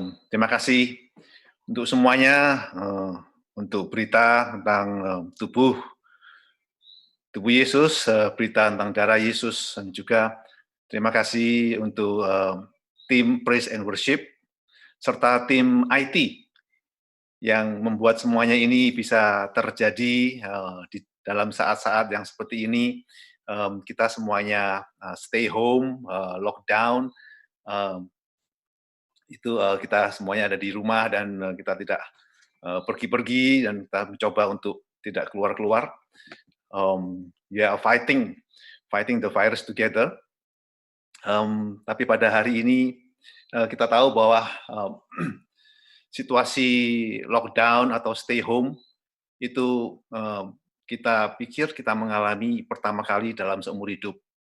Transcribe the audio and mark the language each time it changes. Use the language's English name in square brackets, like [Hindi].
[Indonesian] Terima kasih untuk semuanya, untuk berita tentang tubuh Yesus, berita tentang darah Yesus, dan juga terima kasih untuk tim Praise and Worship, serta tim IT yang membuat semuanya ini bisa terjadi di dalam saat-saat yang seperti ini. Kita semuanya stay home, lockdown, itu kita semuanya ada di rumah dan kita tidak pergi-pergi, dan kita mencoba untuk tidak keluar-keluar. [English] We are fighting the virus together. [Indonesian] Tapi pada hari ini kita tahu bahwa situasi lockdown atau stay home itu kita pikir kita mengalami pertama kali dalam seumur hidup.